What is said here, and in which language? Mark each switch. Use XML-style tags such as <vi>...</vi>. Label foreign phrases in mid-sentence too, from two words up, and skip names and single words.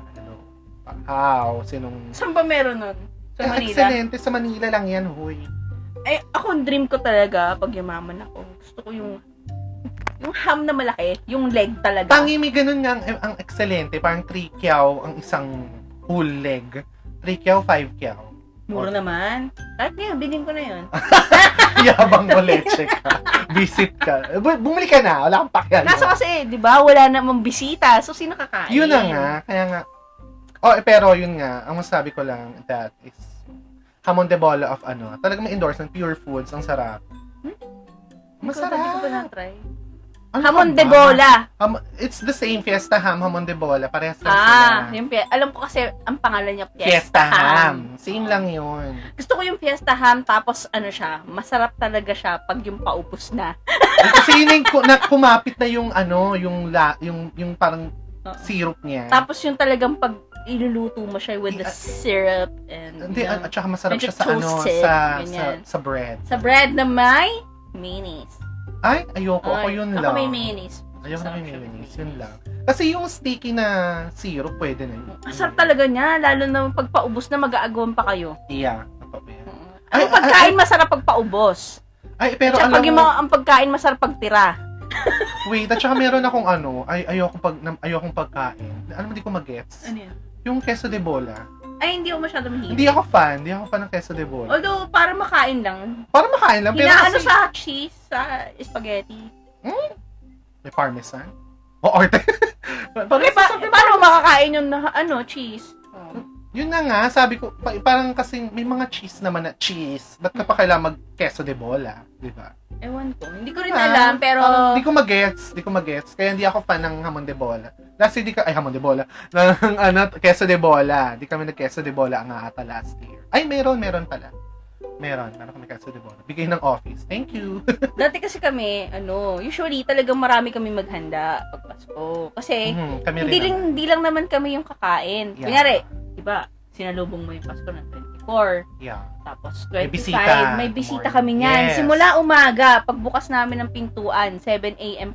<tl>How? Saan ba meron nun? Sa Manila? Excelente, sa Manila lang yan, huy. Ay, ako, dream ko talaga, pag yumaman ako, gusto ko yung ham na malaki, yung leg talaga. Tangi, may ganun nga ang excelente. Parang 3 kyaw ang isang whole leg. 3 kyaw, 5 kyaw. Mura naman. Kahit ngayon, bilhin ko na yun. Yabang mo leche ka. Visit ka. Bumili ka na. Wala kang pakialam. Kaso kasi, di ba, wala namang bisita. So, sino kakain? Yun na nga. Kaya nga. Pero yun nga. Ang masabi ko lang,</tl> <en>that is</en> <tl>hamon de bola of talagang may endorse ng Pure Foods. Ang sarap. Masarap. Hindi ko pa na-try. Hamon de bola.</tl> <en>It's the same Fiesta Ham, Hamon de bola.</en> <tl>Parehas lang sila. Yung alam ko kasi ang pangalan niya Fiesta Ham. Same lang yun. Gusto ko yung Fiesta Ham, tapos siya, masarap talaga siya pag yung paupos na. Kasi yun yung kumapit na yung yung parang syrup niya. Tapos yung talagang pag iluluto mo siya</tl> <en>with the syrup and</en> <tl>hindi, at saka masarap siya sa sa bread. Sa bread na may mayonnaise. Ay, ayoko. Ako yun lang. Ako may mayonnaise. Ayaw na Sarap may siya. mayonnaise. Yun lang. Kasi yung sticky na syrup, pwede na yun. Masarap talaga niya, lalo na pag paubos na mag-aagawan pa kayo. Yeah. Totoo yan. Ano pagkain masarap pag paubos? Ay, pero Tsaka alam pag yung mo, ang pagkain masarap pag tira. wait, at saka meron akong ayokong pagkain. Alam mo, di ko mag-gets. Ano yan? Yung queso de bola. Ay, hindi ako masyado mahilig. Hindi ako fan ng queso de bola. Although, para makain lang. Para makain lang, pero Hinaano kasi... sa cheese, sa spaghetti. May parmesan? O, orte. Okay, paano mo makakain yung cheese? Yun na nga, sabi ko, parang kasi may mga cheese naman na cheese. Ba't ka pa kailangan mag-queso de bola? Di ba? Ewan ko. Hindi ko rin alam, pero... Di ko mag-gets. Kaya hindi ako fan ng hamon de bola. Last year, hamon de bola. Ng, queso de bola. Di kami nag-queso de bola ang ata last year. Ay, meron pala. Meron kami queso de bola. Bigay ng office.</tl> <en>Thank you.</en> <tl>Dati kasi kami, usually talagang marami kami maghanda pag Pasko. Kasi, kami rin. hindi lang naman kami yung kakain. Yeah. Kunyari, diba, sinalubong mo yung Pasko ng 24. Yeah. Tapos, May 25. bisita. May bisita Morning. kami niyan. Yes. Simula umaga, pagbukas namin ng pintuan, 7 a.m.</tl>